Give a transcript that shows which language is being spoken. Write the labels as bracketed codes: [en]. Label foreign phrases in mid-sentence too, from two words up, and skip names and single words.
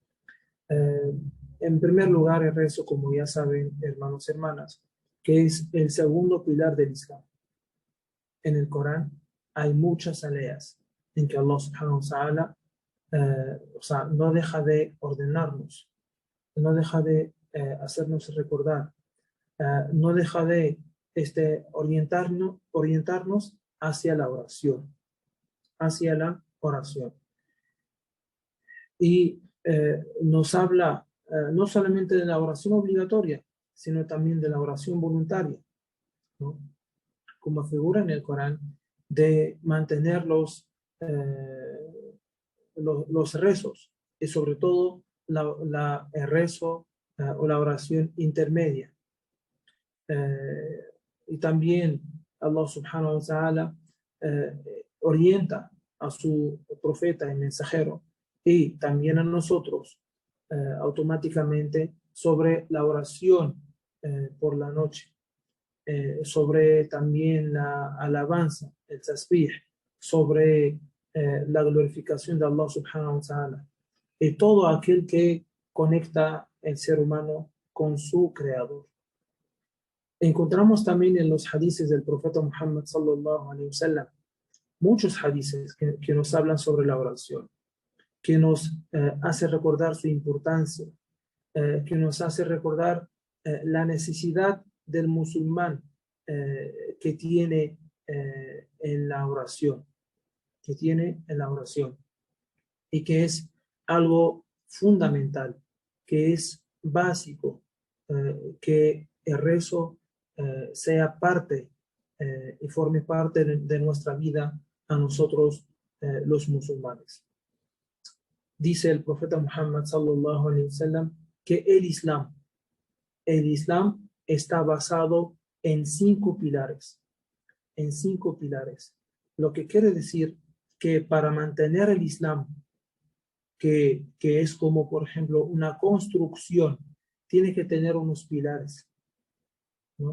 [es] En primer lugar, el rezo, como ya saben, hermanos y hermanas, que es el segundo pilar del Islam. En el Corán hay muchas aleas en que [ar] الله سبحانه وتعالى [es] no deja de ordenarnos, no deja de hacernos recordar, no deja de orientarnos hacia la oración, hacia la oración. Y nos habla no solamente de la oración obligatoria, sino también de la oración voluntaria, ¿no? Como figura en el Corán, de mantener los rezos, y sobre todo el rezo o la oración intermedia. Y también [ar] الله سبحانه وتعالى [es] orienta a su profeta y mensajero y también a nosotros automáticamente sobre la oración por la noche, sobre también la alabanza, el tasbih, sobre la glorificación de [ar] الله سبحانه وتعالى [es] y todo aquel que conecta el ser humano con su creador. Encontramos también en los hadices del profeta Muhammad [ar] صلى الله عليه وسلم [es] muchos hadices que nos hablan sobre la oración, que nos hace recordar su importancia, que nos hace recordar la necesidad del musulmán que tiene en la oración, y que es algo fundamental, que es básico, que el rezo sea parte y forme parte de nuestra vida a nosotros los musulmanes. Dice el profeta Muhammad [ar] صلى الله عليه وسلم [es] que el Islam está basado en 5 pilares, lo que quiere decir que para mantener el Islam, que es como por ejemplo una construcción, tiene que tener unos pilares, ¿no?